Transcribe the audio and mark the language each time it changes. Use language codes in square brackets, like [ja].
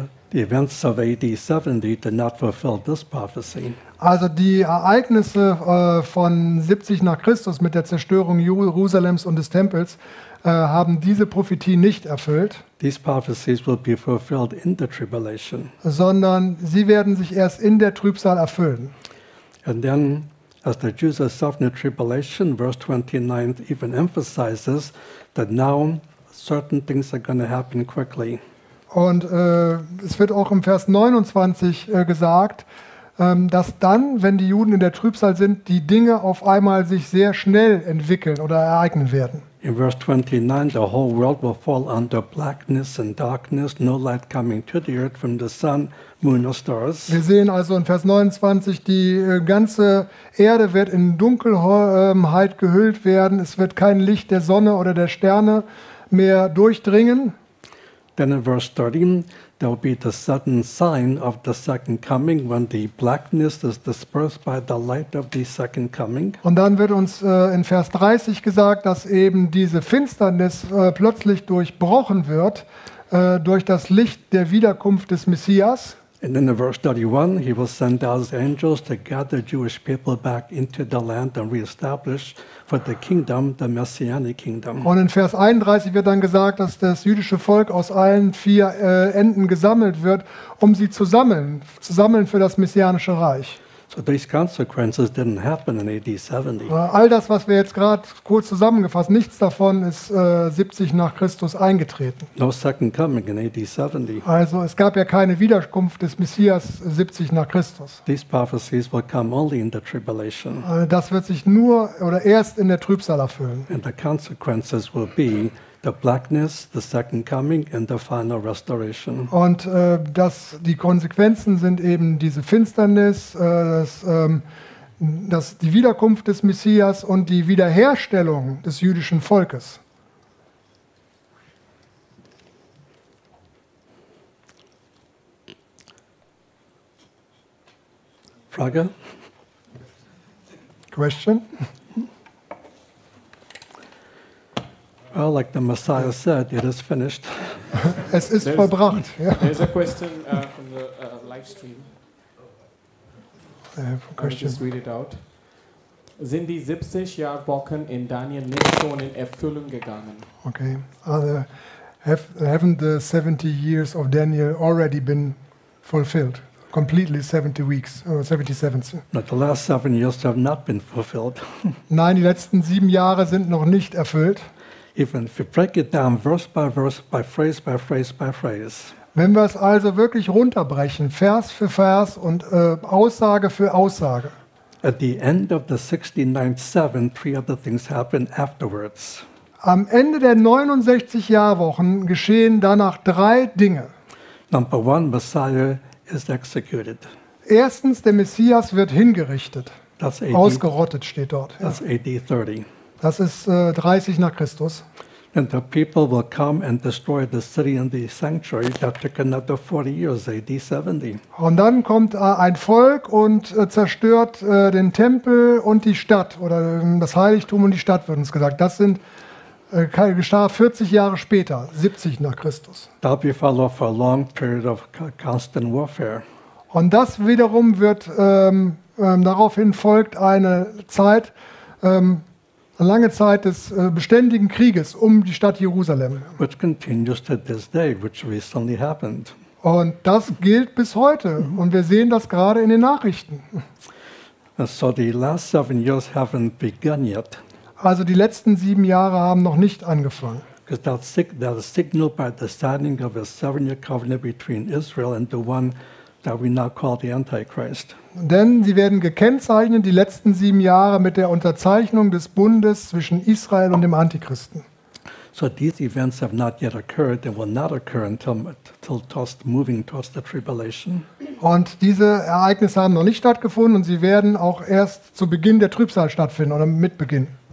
[en] The events of AD 70 did not fulfill this prophecy. [de] Also die Ereignisse von 70 nach Christus mit der Zerstörung Jerusalems und des Tempels haben diese Prophetie nicht erfüllt. [en] These prophecies will be fulfilled in the tribulation. [de] Sondern sie werden sich erst in der Trübsal erfüllen. [en] And then as the Jews are suffering the tribulation, verse 29 even emphasizes that now certain things are going to happen quickly. [de] Und es wird auch im Vers 29 gesagt, dass dann, wenn die Juden in der Trübsal sind, die Dinge auf einmal sich sehr schnell entwickeln oder ereignen werden. [en] In Vers 29, the whole world will fall under blackness and darkness, no light coming to the earth from the sun, moon or stars. [de] Wir sehen also in Vers 29, die ganze Erde wird in Dunkelheit gehüllt werden, es wird kein Licht der Sonne oder der Sterne mehr durchdringen. [en] Then in Vers 13, there will be the sudden sign of the second coming, when the blackness is dispersed by the light of the second coming. [de] Und dann wird uns in Vers 30 gesagt, dass eben diese Finsternis plötzlich durchbrochen wird durch das Licht der Wiederkunft des Messias. [en] And then in verse 31, he will send out his angels to gather Jewish people back into the land and reestablish for the kingdom, the messianic kingdom. [de] Und in Vers 31 wird dann gesagt, dass das jüdische Volk aus allen vier Enden gesammelt wird, um sie zu sammeln für das messianische Reich. [en] So these consequences didn't happen in AD 70. [de] All das, was wir jetzt gerade kurz zusammengefasst, nichts davon ist 70 nach Christus eingetreten. [en] No second coming in AD 70. [de] Also es gab ja keine Wiederkunft des Messias 70 nach Christus. [en] These prophecies will come only in the tribulation. [de] Das wird sich nur oder erst in der Trübsal erfüllen. [en] And the consequences will be the blackness, the second coming and the final restoration. [de] Und dass die Konsequenzen sind eben diese Finsternis, dass die Wiederkunft des Messias und die Wiederherstellung des jüdischen Volkes. Frage? [en] Question? Well, like the Messiah said, it is finished. [de] Es ist [en] there's, [de] vollbracht. [en] There's a question from the live stream. I have a question. I'll just read it out. [de] Sind die 70 Jahrwochen in Daniel nicht schon in Erfüllung gegangen? [en] Okay. Haven't the 70 years of Daniel already been fulfilled? Completely 70 weeks, 77. But the last 7 years have not been fulfilled. [de] Nein, die letzten 7 Jahre sind noch nicht erfüllt. [en] Even if you break it down verse by verse, by phrase by phrase, by phrase. [de] Wenn wir es also wirklich runterbrechen, Vers für Vers und Aussage für Aussage. [en] At the end of the 69th seven, three other things happen afterwards. [de] Am Ende der 69 Jahrwochen geschehen danach drei Dinge. [en] Number one, Messiah is executed. [de] Erstens, der Messias wird hingerichtet. Ausgerottet steht dort. [en] That's AD 30. [de] Das ist 30 nach Christus. [en] And the people will come and destroy the city and the sanctuary that took another 40 years, AD 70. [de] Und dann kommt ein Volk und zerstört den Tempel und die Stadt oder das Heiligtum und die Stadt, wird uns gesagt. Das sind geschah 40 Jahre später, 70 nach Christus. [en] That will follow for a long period of constant warfare. [de] Und das wiederum wird daraufhin folgt eine Zeit. Eine lange Zeit des beständigen Krieges um die Stadt Jerusalem. [en] Which continues to this day, which recently happened. [de] Und das gilt bis heute. Und wir sehen das gerade in den Nachrichten. [en] So the last 7 years haven't begun yet. [de] Also die letzten 7 Jahre haben noch nicht angefangen. [en] Because that is signaled by the signing of a 7-year covenant between Israel and the one that we now call the Antichrist. [de] Denn sie werden gekennzeichnet, die letzten 7 Jahre, mit der Unterzeichnung des Bundes zwischen Israel und dem Antichristen. [en] So these events have not yet occurred and will not occur until moving towards the tribulation. [de] Und diese Ereignisse haben noch nicht stattgefunden und sie werden auch erst zu Beginn der Trübsal stattfinden oder mit Beginn.